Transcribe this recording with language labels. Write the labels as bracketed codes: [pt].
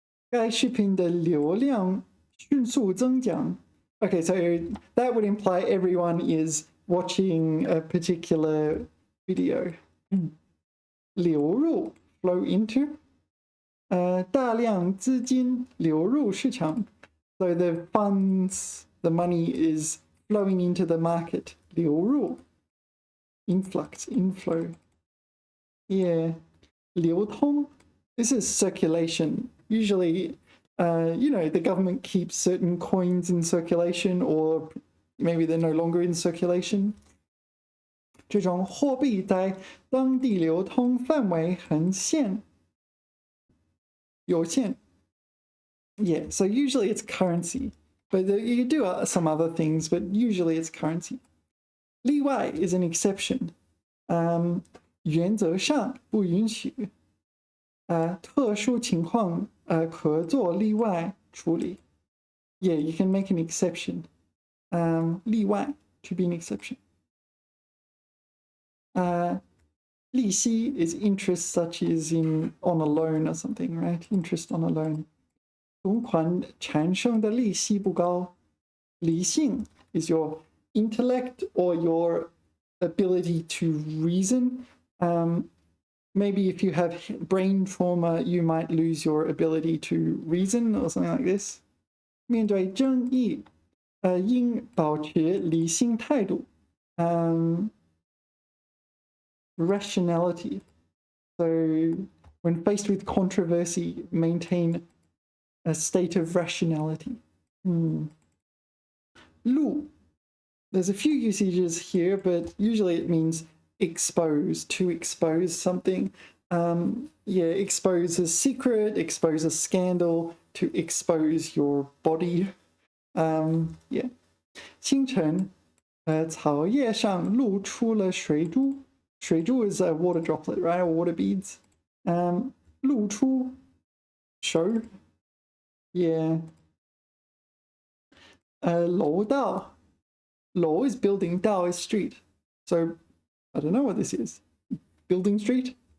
[zh] 该视频的流量迅速增长. [en] Okay, so that would imply everyone is watching a particular video. 流入, flow into. [zh] 大量资金流入市场. [en] So the funds, the money is flowing into the market. 流入.Influx, inflow. Yeah. 流通. This is circulation. Usually, the government keeps certain coins in circulation, or maybe they're no longer in circulation. [zh] 这种货币在当地流通范围很有限. [en] Yeah, so usually it's currency, but you could do some other things, but usually it's currency. 例外 is an exception. [zh] 原则上不允许。特殊情况可做例外处理。 [en] Yeah, you can make an exception. 例外 to be an exception. 利息 is interest, such as on a loan or something, right? Interest on a loan. [zh] 存款产生的利息不高。 [en] 理性 is your intellect or your ability to reason. Maybe if you have brain trauma, you might lose your ability to reason or something like this. [zh] 面对争议，应保持理性态度。 [en] Rationality. So when faced with controversy, maintain a state of rationality. 路 There's a few usages here, but usually it means expose, to expose something. Yeah, expose a secret, expose a scandal, to expose your body. Yeah. [zh] 清晨，草叶上露出了水珠。 [en] 水珠 is a water droplet, right? Or water beads. 露出 show. Yeah. 楼道 楼 is building, 道 is street. So I don't know what this is. Building street?